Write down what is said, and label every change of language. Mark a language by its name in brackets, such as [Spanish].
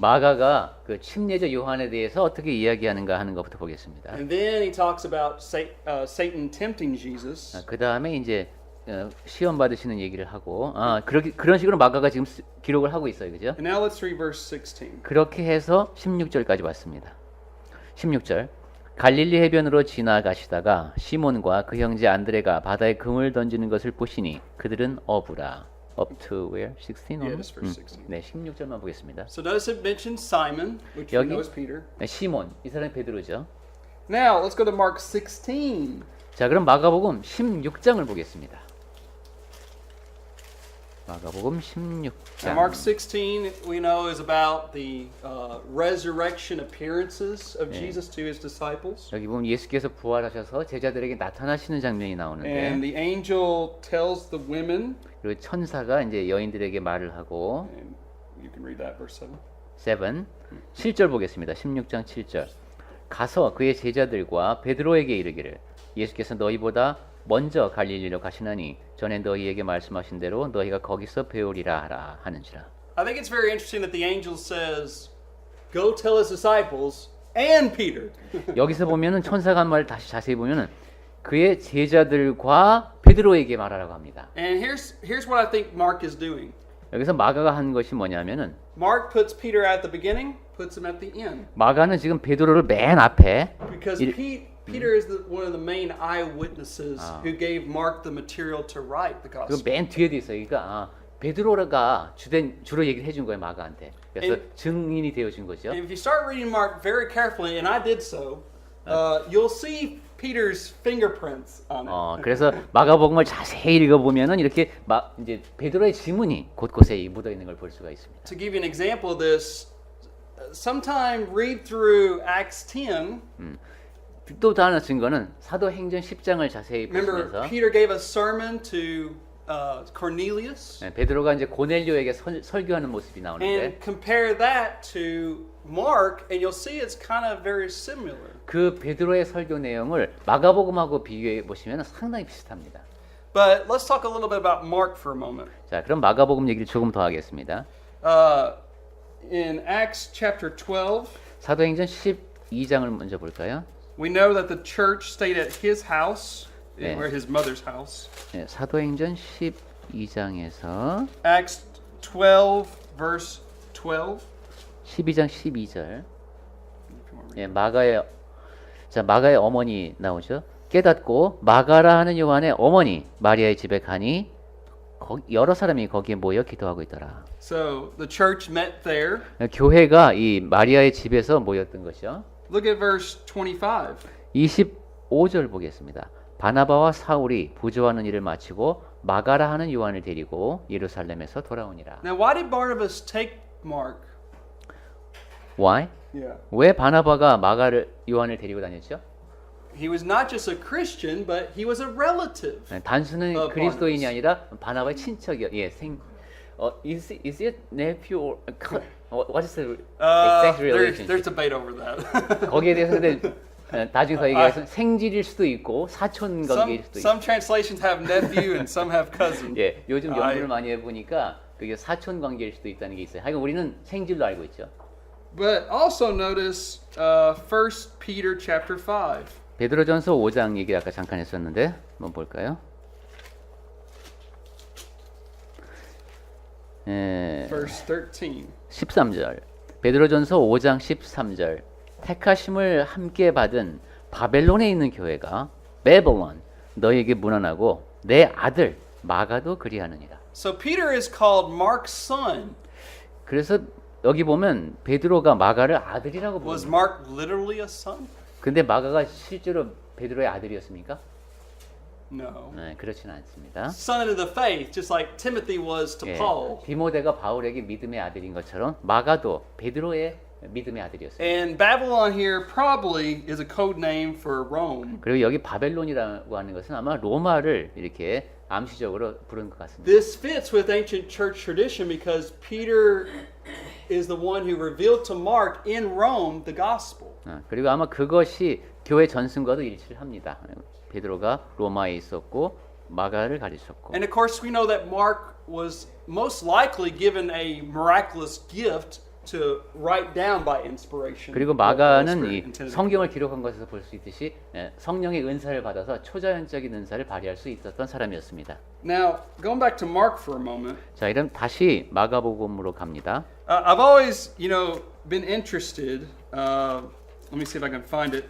[Korean] 마가가 그 침례자 요한에 대해서 어떻게 이야기하는가 하는 것부터 보겠습니다. [English] And then he talks about Satan tempting Jesus. [Korean] 그 다음에 이제 시험 받으시는 얘기를 하고, 그런 식으로 마가가 지금 기록을 하고 있어요, 그죠? [English] And now let's read verse 16. [Korean] 그렇게 해서 16절까지 왔습니다. 16절. 갈릴리 해변으로 지나가시다가 시몬과 그 형제 안드레가 바다에 금을 던지는 것을 보시니 그들은 어부라. [English] Up to where? 16? Yeah, just verse 16. [Korean] 네, 16절만 보겠습니다. [English] So notice it mentions Simon, which we [Korean] 여기 [English] know is Peter. [Korean] 네, 시몬, 이 사람이 베드로죠. [English] Now let's go to Mark 16. [Korean] 자, 그럼 마가복음 16장을 보겠습니다. 마가복음 16장. [English] Now, Mark 16, we know, is about the resurrection appearances of Jesus to his disciples. [Korean] 여기 보면 예수께서 부활하셔서 제자들에게 나타나시는 장면이 나오는데, [English] And the angel tells the women, [Korean] 그리고 천사가 이제 여인들에게 말을 하고, [English] and you can read that verse [Korean] 7, 7절 보겠습니다. 16장 7절. 가서 그의 제자들과 베드로에게 이르기를 예수께서 너희보다 먼저 갈릴리로 가시나니 전에 너희에게 말씀하신 대로 너희가 거기서 배우리라 하라 하는지라. [English] I think it's very interesting that the angel says, "Go tell his disciples and Peter." [Korean] 여기서 보면은 천사가 한 말을 다시 자세히 보면은 그의 제자들과 베드로에게 말하라고 합니다. [English] And here's what I think Mark is doing. [Korean] 여기서 마가가 한 것이 뭐냐면은 [English] Mark puts Peter at the beginning, puts him at the end, [Korean] 마가는 지금 베드로를 맨 앞에 [English] because Peter is one of the main eyewitnesses who gave Mark the material to write the [Korean] 그 [English] gospel. [Korean] 맨 뒤에 돼 있어요. 그러니까 베드로가 주로 얘기를 해준 거예요, 마가한테. 그래서 증인이 되어준 거죠. [English] And if you start reading Mark very carefully, and I did so, you'll see Peter's fingerprints on it. [Korean] 그래서 마가복음을 자세히 읽어보면은 이렇게 이제 베드로의 지문이 곳곳에 묻어 있는 걸 볼 수가 있습니다. [English] To give you an example of this, sometime read through Acts 10. [Korean] 또 다른 증거는 사도행전 10장을 자세히 [English] Remember, [Korean] 보시면서 [English] Peter gave a sermon to Cornelius, [Korean] 베드로가 이제 고넬료에게 설교하는 모습이 나오는데 [English] and compare that to Mark, and you'll see it's kind of very similar. [Korean] 그 베드로의 설교 내용을 마가복음하고 비교해 보시면 상당히 비슷합니다. [English] But let's talk a little bit about Mark for a moment. [Korean] 자, 그럼 마가복음 얘기를 조금 더 하겠습니다. [English] In Acts chapter 12, [Korean] 사도행전 12장을 먼저 볼까요? [English] we know that the church stayed at his house, [Korean] 네. [English] or his mother's house. [Korean] 네, 사도행전 12장에서 [English] Acts 12, verse 12. [Korean] 12장 12절. 예, 마가의 어머니 나오죠. 깨닫고 마가라 하는 요한의 어머니 마리아의 집에 가니 여러 사람이 거기에 모여 기도하고 있더라. [English] So the church met there. [Korean] 교회가 이 마리아의 집에서 모였던 것이요. [English] Look at verse 25. [Korean] 25절 보겠습니다. 바나바와 사울이 부조하는 일을 마치고 마가라 하는 요한을 데리고 예루살렘에서 돌아오니라. [English] Now, why did Barnabas take Mark? Why? Yeah. [Korean] 왜 바나바가 요한을 데리고 다녔죠? [English] He was not just a Christian, but he was a relative. [Korean] 단순한 그리스도인이 [English] Barnabas. [Korean] 아니라 바나바의 친척이요. [English] 예, is it nephew or what is the exact relation? There's debate over that. [Korean] 거기에 대해서 근데 나중에 더 얘기해서 생질일 수도 있고 사촌 관계일 수도 있고. [English] Some translations have nephew and some have cousin. [Korean] 예, 요즘 연구를 많이 해보니까 그게 사촌 관계일 수도 있다는 게 있어요. 하여간 우리는 생질로 알고 있죠. [English] But also notice 1 Peter chapter 5. [Korean] 베드로전서 5장 얘기 아까 잠깐 했었는데 한번 볼까요? [English] Verse 13. [Korean] 13절. 베드로전서 5장 13절. 택하심을 함께 받은 바벨론에 있는 교회가 베벨론 너희에게 문안하고 내 아들 마가도 그리하느니라. [English] So Peter is called Mark's son. [Korean] 그래서 여기 보면 베드로가 마가를 아들이라고 [English] Was [Korean] 부릅니다. [English] Mark literally a son? [Korean] 근데 마가가 실제로 베드로의 아들이었습니까? [English] No. [Korean] 네, 그렇지는 않습니다. [English] Son of the faith, just like Timothy was to [Korean] 예, [English] Paul. [Korean] 디모데가 바울에게 믿음의 아들인 것처럼 마가도 베드로의 믿음의 아들이었어요. [English] And Babylon here probably is a code name for Rome. [Korean] 그리고 여기 바벨론이라고 하는 것은 아마 로마를 이렇게 암시적으로 부른 것 같습니다. [English] This fits with ancient church tradition because Peter is the one who revealed to Mark in Rome the gospel. [Korean] 그리고 아마 그것이 교회 전승과도 일치를 합니다. 베드로가 로마에 있었고 마가를 가르쳤고. [English] And of course, we know that Mark was most likely given a miraculous gift to write down by inspiration. [Korean] 그리고 [English] what the Holy [Korean] 마가는 [English] Spirit [Korean] 이 [English] intended. [Korean] 성경을 기록한 것에서 볼 수 있듯이 성령의 은사를 받아서 초자연적인 은사를 발휘할 수 있었던 사람이었습니다. [English] Now, going back to Mark for a moment, [Korean] 자, 이럼 다시 마가복음으로 갑니다. [English] I've always, been interested. Let me see if I can find it.